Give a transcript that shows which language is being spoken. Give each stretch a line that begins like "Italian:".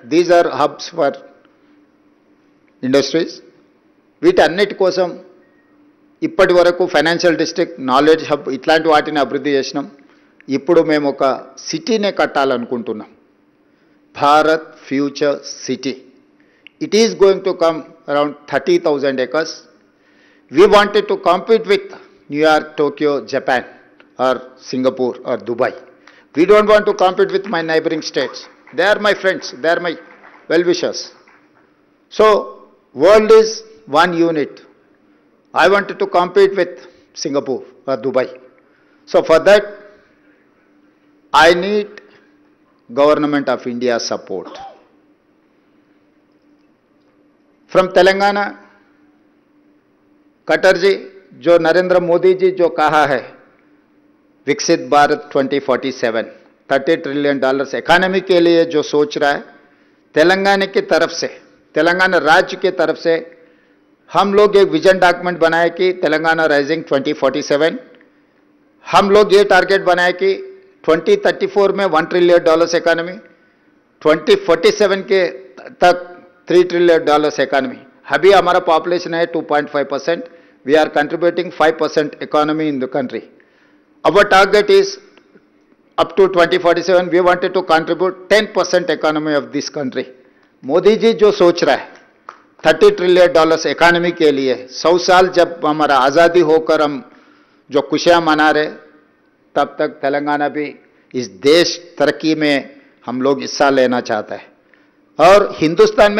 English: These are hubs for industries.
Telugu: వీటన్నిటి కోసం ఇప్పటి వరకు ఫైనాన్షియల్ డిస్ట్రిక్ట్, నాలెడ్జ్ హబ్ ఇట్లాంటి వాటిని అభివృద్ధి చేసినాం. ఇప్పుడు మేము ఒక సిటీనే కట్టాలనుకుంటున్నాం, Bharat future city.
English: It is going to come around 30,000 acres. We wanted to compete with New York, Tokyo, Japan or Singapore or Dubai. We don't want to compete with my neighboring states. They are my friends, they are my well-wishers. So, world is one unit. I wanted to compete with Singapore or Dubai. So, for that, I need Government of India's support. From Telangana,
Hindi: Khattar जी, जो नरेंद्र मोदी जी जो कहा है विकसित Bharat 2047 $30 trillion economy के लिए जो सोच रहा है, तेलंगाना की तरफ से, तेलंगाना राज्य की तरफ से हम लोग एक विजन डॉक्यूमेंट बनाए कि तेलंगाना राइजिंग 2047, हम लोग ये टारगेट बनाए कि 2034 में $1 ट्रिलियन इकोनॉमी, 2047 के तक $3 ट्रिलियन इकोनॉमी. अभी हमारा पॉपुलेशन है
English: 2.5%. We are contributing 5% economy in the country. Our target is up to 2047 we wanted to contribute 10% economy of this country.
Hindi: Modi ji जो सोच रहा है $30 ट्रिलियन इकोनॉमी के लिए, 100 साल जब हमारा आज़ादी होकर हम जो खुशियाँ मना रहे, तब तक तेलंगाना भी इस देश तरक्की में हम लोग हिस्सा लेना चाहता है. और हिंदुस्तान में 140 करोड़ जनता है.